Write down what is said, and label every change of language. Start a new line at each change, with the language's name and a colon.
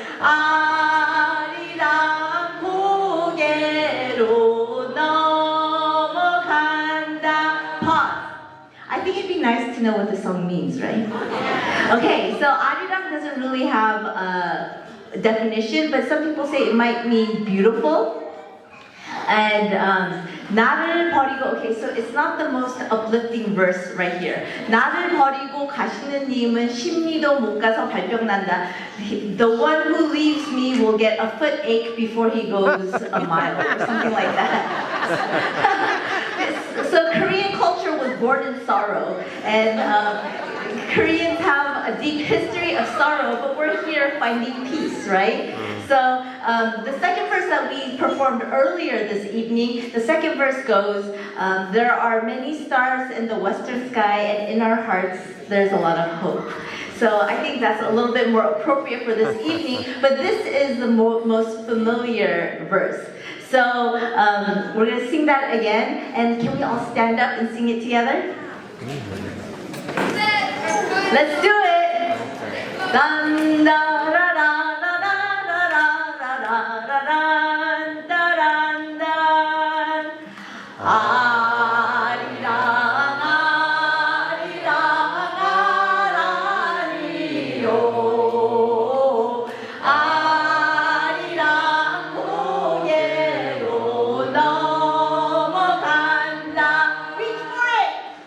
Korean: 아리랑 고개로 넘어간다.
English: Pause. I think it'd be nice to know what the song means, right? Okay, so arirang doesn't really have a definition, but some people say it might mean beautiful. And
Korean: 나를 버리고,
English: okay, so it's not the most uplifting verse right here.
Korean: 나를 버리고 가시는 님은 심리도 못 가서 발병 난다.
English: The one who leaves me will get a foot ache before he goes a mile, or something like that. So Korean culture was born in sorrow, and Koreans have a deep history of sorrow, but we're here finding peace, right? So the second verse that we performed earlier this evening, the second verse goes, there are many stars in the western sky, and in our hearts there's a lot of hope. So I think that's a little bit more appropriate for this evening, but this is the most familiar verse. So we're going to sing that again, and can we all stand up and sing it together? Let's do it! Dun, da, da, da, da, da, da, da, da, da, da, da, da.
Korean: 아리랑, 아리랑, 아라리요. 아리랑 고개로 넘어간다.
English: Reach for it!